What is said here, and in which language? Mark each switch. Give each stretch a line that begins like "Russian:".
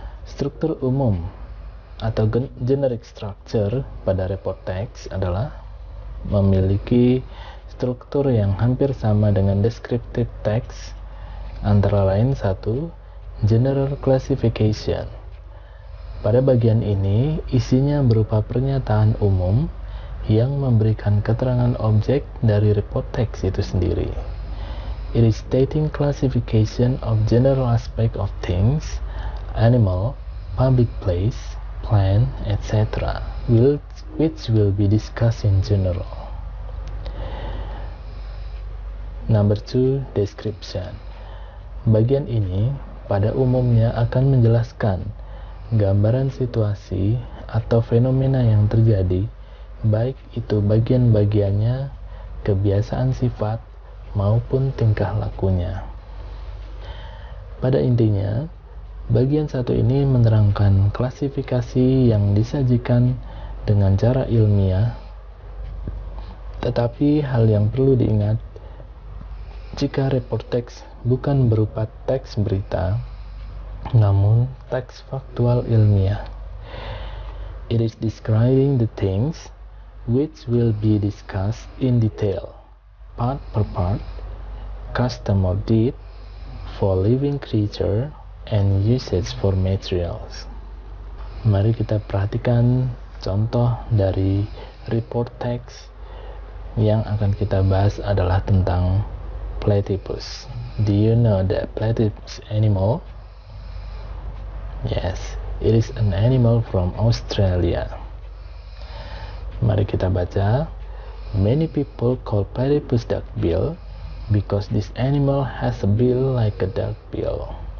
Indonesian: Struktur umum atau generic structure pada report text adalah memiliki struktur yang hampir sama dengan descriptive text, antara lain 1. General classification. Pada bagian ini, isinya berupa pernyataan umum yang memberikan keterangan objek dari report text itu sendiri.
English: It is stating classification of general aspect of things, animal, public place, plant, etc., which will be discussed in general. Number 2, description.
Indonesian: Bagian ini pada umumnya akan menjelaskan gambaran situasi atau fenomena yang terjadi, baik itu bagian-bagiannya, kebiasaan sifat, maupun tingkah lakunya. Pada intinya, bagian satu ini menerangkan klasifikasi yang disajikan dengan cara ilmiah, tetapi hal yang perlu diingat, jika report teks bukan berupa teks berita, namun teks faktual ilmiah.
English: It is describing the things which will be discussed in detail, part per part, custom or deed, for living creature, and usage for materials.
Indonesian: Mari kita perhatikan contoh dari report text. Yang akan kita bahas adalah tentang platypus.
English: Do you know the platypus animal? Yes, it is an animal from Australia.
Indonesian: Mari kita baca.
English: Many people call platypus duckbill because this animal has a bill like a duckbill.